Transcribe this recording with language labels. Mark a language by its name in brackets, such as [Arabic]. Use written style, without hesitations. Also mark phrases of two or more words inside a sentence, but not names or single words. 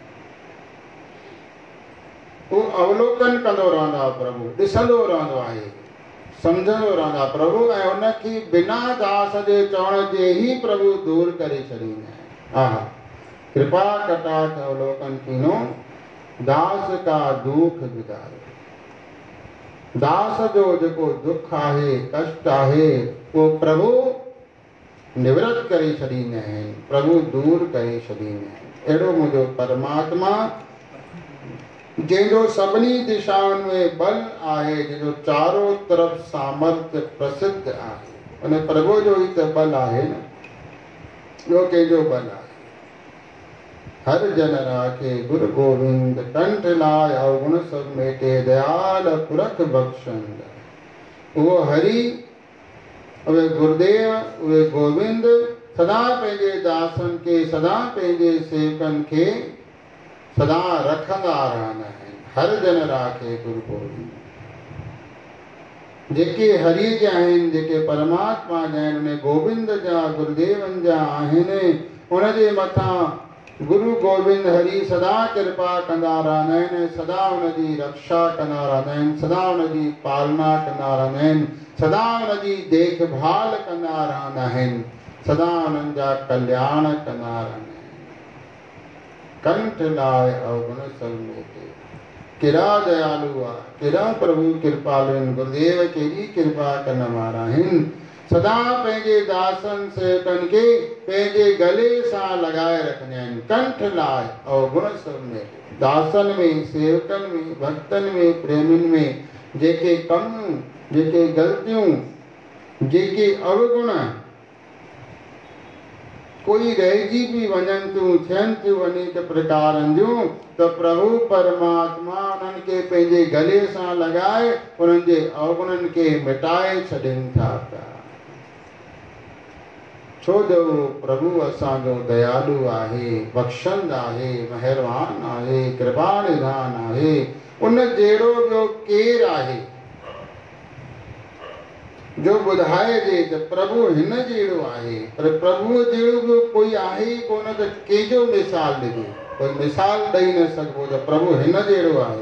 [Sindhi] वो अवलोकन कंदो रहंदो आहे, प्रभु ॾिसंदो रहंदो आहे, सम्झंदो रहंदो आहे प्रभु, ऐं उनखे बिना दास जे चवण जे ही प्रभु दूर करे छॾींदा आहिनि। [Hindi] हा, कृपा कटाक्ष अवलोकन कीनो, दास का दुख बुझायो। [Sindhi] दास जो जेको दुख आहे, कष्ट आहे, वो प्रभु निवृत्त करे छॾींदा आहिनि, प्रभु दूर करे छॾींदा आहिनि। अहिड़ो मुंहिंजो परमात्मा जंहिंजो सभिनी दिशाउनि में बल आहे, जंहिंजो [Hindi] चारों तरफ़ [Sindhi] सामर्थ्य प्रसिद्ध आहे, उन प्रभु जो ही त बल आहे न, ॿियो कंहिंजो बल आहे। [Punjabi] ਹਰ ਜਨ ਰਾਖੇ ਗੁਰੂ ਗੋਵਿੰਦ, ਕੰਠ ਲਾਇ ਅਵਗੁਣ ਸਭ ਮੇਟੇ, ਦਇਆਲ ਪੁਰਖ ਬਖਸ਼ੰਦ। [Sindhi] उहो हरि, उहे गुरुदेव, उहे गोविंद सदा पंहिंजे दासनि खे, सदा पंहिंजे सेवकनि खे सदा रखंदा रहंदा आहिनि। [Punjabi] ਹਰ ਜਨ ਰਾਖੇ ਗੁਰੂ ਗੋਵਿੰਦ। [Sindhi] जेके हरि जा आहिनि, जेके परमात्मा जा आहिनि, उन गोविंद जा, गुरुदेवनि जा आहिनि, उनजे मथां गुरु गोविंद हरि सदा कृपा कंदा रहंदा आहिनि, सदा उनजी रक्षा कंदा रहंदा आहिनि, सदा उनजी पालना कंदा रहंदा आहिनि, सदा उनजी देखभाल कंदा रहंदा आहिनि, सदा उन्हनि जा कल्याण कंदा रहंदा आहिनि। [Punjabi] ਕੰਠ ਲਾਇ ਅਵਗੁਣ ਸਭ ਮੇਟੇ। [Sindhi] केड़ा दयालु आहे, केड़ा प्रभु कृपालु आहिनि, गुरुदेव केॾी कृपा करण वारा आहिनि। सदा पंहिंजे दासनि सेवकनि खे पंहिंजे गले सां लगाए रखंदा आहिनि। [Punjabi] ਕੰਠ ਲਾਇ ਅਵਗੁਣ ਸਭ ਮੇਟੇ। [Sindhi] दासनि में, सेवकनि में, भक्तनि में, प्रेमियुनि में जेके कम, जेके ग़लतियूं, जेके अवगुण कोई रहिजी भी वञनि थियूं, थियनि थियूं अनेक प्रकारनि जूं, त प्रभु परमात्मा उन्हनि खे पंहिंजे गले सां लगाए उन्हनि जे अवगुणनि खे मिटाए छॾनि था पिया। छो जो प्रभु असांजो दयालु आहे, बख़्शंद आहे, महिरबान आहे, कृपा निधान आहे। उन जहिड़ो ॿियो केरु आहे जो ॿुधाइजे त प्रभु हिन जहिड़ो आहे, पर प्रभुअ जहिड़ो ॿियो कोई आहे ई कोन, त कंहिंजो मिसाल ॾिजे, कोई मिसाल ॾेई न सघिबो त प्रभु हिन जहिड़ो आहे।